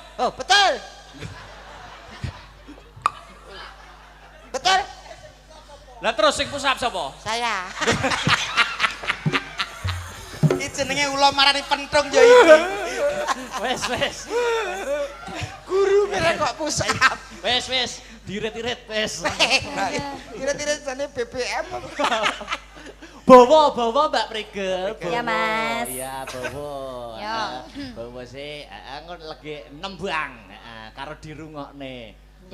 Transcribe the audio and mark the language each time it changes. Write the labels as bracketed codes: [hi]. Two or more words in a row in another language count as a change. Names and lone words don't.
[id] Oh, betul. Betul. [jv] Lah terus sing [en] push up [jv] sapa? Saya. Iki jenenge ula marani pentung ya iki. Wes. Guru kira kok [en] push up. [jv] Wes. Dirit-irit wes. Kira-kira jane BBM. Bawa Mbak Prigel. Iya, Mas. Iya, bawa. Yo. Bawa sih ngono lagi nembang karo dirungokne. Wis